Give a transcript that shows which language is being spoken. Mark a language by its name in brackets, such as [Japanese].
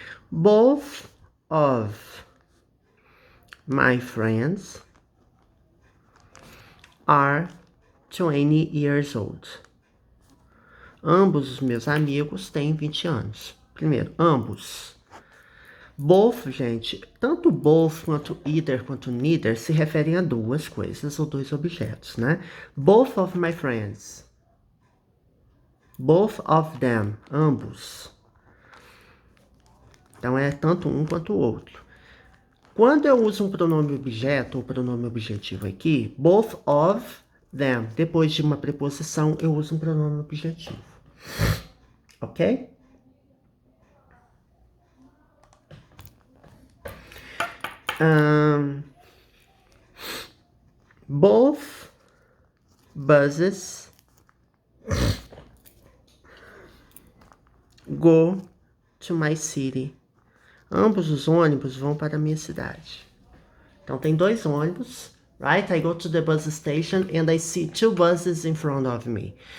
[English] Both of my friends are 20 years old. [Portuguese] Ambos os meus amigos têm 20 anos. Primeiro, ambos. Both, gente, tanto both quanto either quanto neither se referem a duas coisas ou dois objetos, né? [English] Both of my friends. Both of them, [Portuguese] ambos. Então é tanto um quanto o outro. Quando eu uso um pronome objeto ou pronome objetivo aqui, [English] both of them, [Portuguese] depois de uma preposição, eu uso um pronome objetivo. Ok? [English] Both buses go to my city. [Portuguese] Ambos os ônibus vão para a minha cidade. Então tem dois ônibus, right? [English] I go to the bus station and I see two buses in front of me.